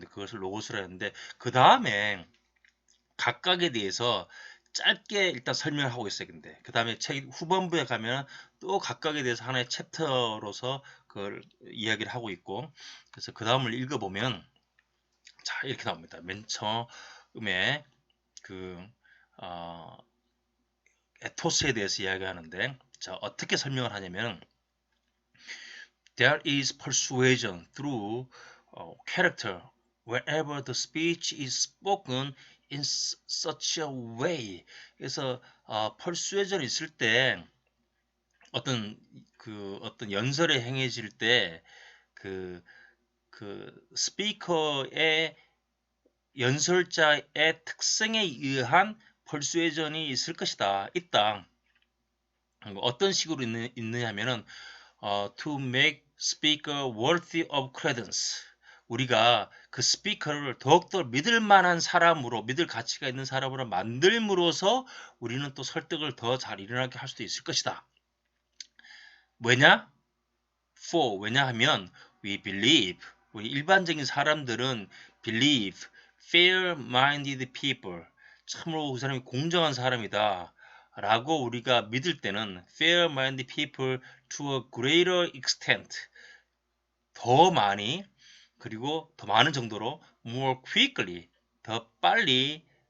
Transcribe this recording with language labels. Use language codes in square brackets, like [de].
[ko] 근데 그것을 로고스라 했는데, 그 다음에 각각에 대해서 짧게 일단 설명을 하고 있어요. 근데 그 다음에 책 후반부에 가면 또 각각에 대해서 하나의 챕터로서 그걸 이야기를 하고 있고, 그래서 그 다음을 읽어보면 자 이렇게 나옵니다. 맨 처음에 그 어, 에토스에 대해서 이야기하는데, 자 어떻게 설명을 하냐면, [en] there is persuasion through character wherever the speech is spoken in such a way. [ko] 그래서 persuasion이 있을 때 어떤 어떤 연설에 행해질 때 그 스피커의 연설자의 특성에 의한 persuasion이 있을 것이다. 있다. 어떤 식으로 있느냐면은 [en] to make speaker worthy of credence. [ko] 우리가 그 스피커를 더욱더 믿을 만한 사람으로, 믿을 가치가 있는 사람으로 만들므로써 우리는 또 설득을 더 잘 일어나게 할 수도 있을 것이다. 왜냐? 왜냐하면 [en] we believe, [ko] 우리 일반적인 사람들은 [en] believe fair-minded people, [ko] 참으로 그 사람이 공정한 사람이다 라고 우리가 믿을 때는 [en] fair-minded people to a greater extent, [ko] 더 많이, 그리고 더 많은 정도로 [en] more quickly, [ko] 더 빨리,